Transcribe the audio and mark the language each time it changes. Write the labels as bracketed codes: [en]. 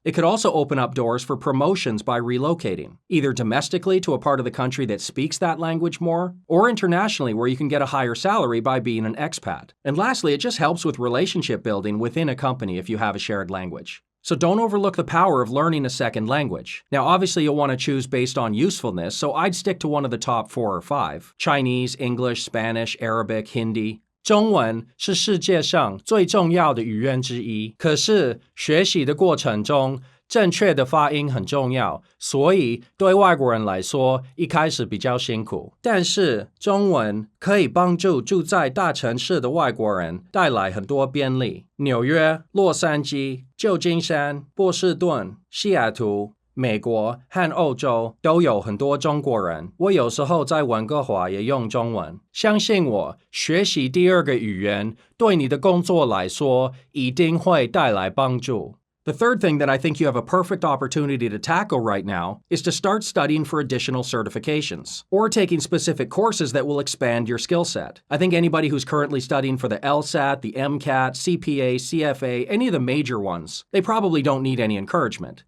[en] It could also open up doors for promotions by relocating, either domestically to a part of the country that speaks that language more, or internationally where you can get a higher salary by being an expat. And lastly, it just helps with relationship building within a company if you have a shared language. So don't overlook the power of learning a second language. Now obviously you'll want to choose based on usefulness, so I'd stick to one of the top 4 or 5. Chinese, English, Spanish, Arabic, Hindi. [zh] 中文是世界上最重要的语言之一，可是学习的过程中，正确的发音很重要，所以对外国人来说，一开始比较辛苦。但是中文可以帮助住在大城市的外国人带来很多便利。纽约、洛杉矶、旧金山、波士顿、西雅图。美国和欧洲都有很多中国人，我有时候在温哥华也用中文。相信我，学习第2个语言对你的工作来说一定会带来帮助。 [en] The third thing that I think you have a perfect opportunity to tackle right now is to start studying for additional certifications, or taking specific courses that will expand your skill set. I think anybody who's currently studying for the LSAT, the MCAT, CPA, CFA, any of the major ones, they probably don't need any encouragement.